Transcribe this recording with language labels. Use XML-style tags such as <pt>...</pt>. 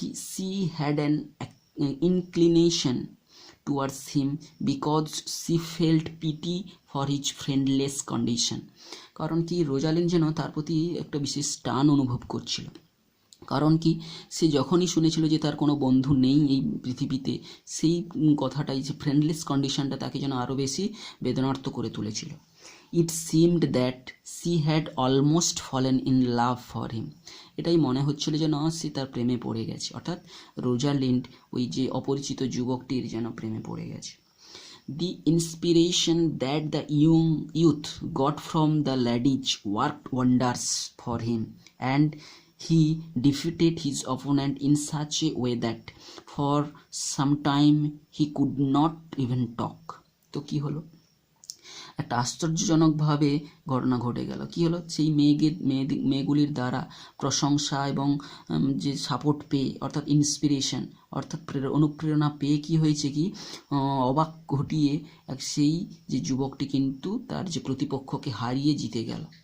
<en>she had an inclination towards him because she felt pity for his friendless condition,</en> <bn>কারণ কি Rosalind যেন তার প্রতি একটা বিশেষ টান অনুভব করছিল, কারণ কি সে যখনই শুনেছিল যে তার কোনো বন্ধু নেই এই পৃথিবীতে, সেই কথাটাই, যে ফ্রেন্ডলেস কন্ডিশনটা তাকে যেন আরও বেশি বেদনার্ত করে তুলেছিল।</bn> <en>it seemed that she had almost fallen in love for him,</en> <bn>এটাই মনে হচ্ছিল যেন সে তার প্রেমে পড়ে গেছে, অর্থাৎ রোজালিন্ড ওই যে অপরিচিত যুবকটির যেন প্রেমে পড়ে গেছে।</bn> <en>The inspiration that the youth got from the ladies worked wonders for him, and he defeated his opponent in such a way that for some time he could not even talk.</en> <bn>তো কি হলো, একটা আশ্চর্যজনকভাবে ঘটনা ঘটে গেল। কি হলো? সেই মেয়েগুলির দ্বারা প্রশংসা এবং যে সাপোর্ট পেয়ে, অর্থাৎ ইন্সপিরেশন, অর্থাৎ অনুপ্রেরণা পেয়ে কি হয়েছে কি অবাক ঘটিয়ে সেই যে যুবকটি কিন্তু তার যে প্রতিপক্ষকে হারিয়ে জিতে গেল।</bn>